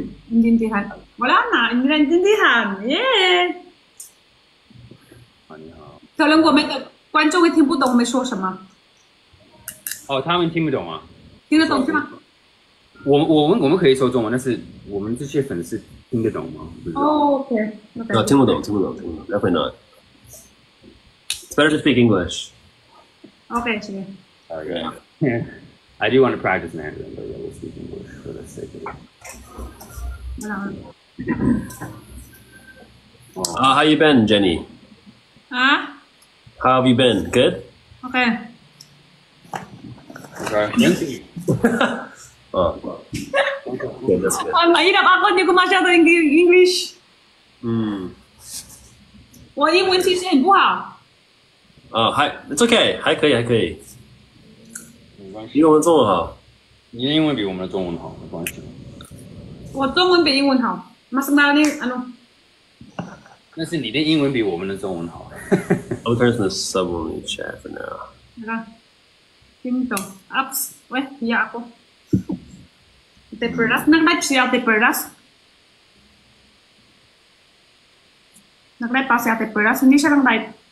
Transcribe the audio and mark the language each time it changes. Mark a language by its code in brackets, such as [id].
[tl] intindihan. Wala na, intindihan. Yeah. [zh] 你好。可能我们的观众会听不懂我们说什么。哦，他们听不懂啊？听得懂是吗？我们可以说中文，但是我们这些粉丝听得懂吗？哦 ，OK， [en] 啊，听不懂， definitely not. It's better to speak English. [zh] OK，行。 [en] Okay. I do want to practice Mandarin, but we'll speak English for the sake of it. How you been, Jenny? 啊 How have you been? Good? ？OK。 Okay. Oh, good, that's good. [tl] Mahirap ako, hindi ko masyado English. [zh] 我英文其实很不好。 [en] It's okay，还可以。 [zh] 没关系，比我们中文好。你的英文比我们的中文好，没关系。我中文比英文好。 Mas malalim, ano? 但是你的英文比我们的中文好。 [en] I'll turn to the sub-only chat for now. [tl] Teka. Pinto. Ups. Weh, hiya ako. Ate Perlas. Nag-live si Ate Perlas. Nag-live pa si Ate Perlas. Hindi siya lang live.